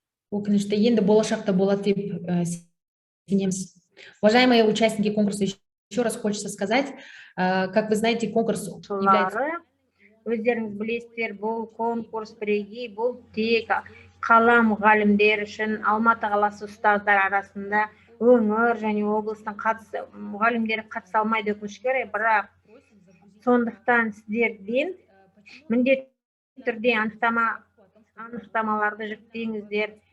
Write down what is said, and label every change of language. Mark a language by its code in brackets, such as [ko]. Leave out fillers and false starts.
[kk] өкінішті енді болашақта болады деп сенеміз. [ru] Уважаемые участники конкурса, еще раз хочется сказать, как вы знаете, конкурс является... [kk] Өздеріңіз білесіздер, бұл конкурс бірегей, бұл тек қала мұғалімдер үшін, Алматы қаласы ұстаздар арасында өңір және облыстың мұғалімдері қатыса алмайды өкінішке орай, бірақ сондықтан сіздерден міндетті түрде анықтамаларды жүктеңіздер.